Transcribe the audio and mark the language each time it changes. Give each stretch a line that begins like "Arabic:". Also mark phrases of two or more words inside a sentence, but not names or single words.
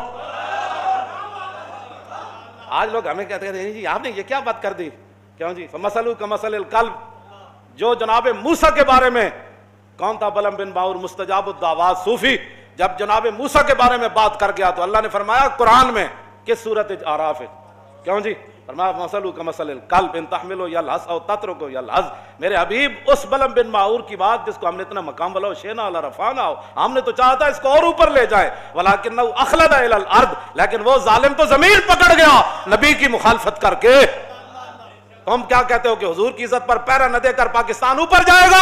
Urdu: آج لوگ ہمیں کہتے ہیں جی آپ نے یہ کیا بات کر دی، کیوں جی؟
Arabic: فمثلہ کمثل الکلب،
Urdu: جو جناب موسیٰ کے بارے میں کون تھا؟
Arabic: بلم بن باور مستجاب الدعوات صوفی، جب جناب موسیٰ کے بارے میں بات کر گیا تو اللہ نے فرمایا قرآن میں کس سورت اعراف ہے، کیوں جی؟ فرمایا مثلہ کمثل الکلب ان تحمل یلہث او تترک یلہث۔
Urdu: میرے حبیب اس بلم بن باور کی بات جس کو ہم نے اتنا مقام والا
Arabic: شینا علی رفعنا،
Urdu: ہم نے تو چاہا تھا اس کو اور اوپر لے جائیں،
Arabic: ولکنہ اخلد الی الارض،
Urdu: لیکن وہ ظالم تو زمین پکڑ گیا نبی کی مخالفت کر کے۔ تم کیا کہتے ہو کہ حضور کی عزت پر پیرا نہ دے کر پاکستان اوپر جائے گا؟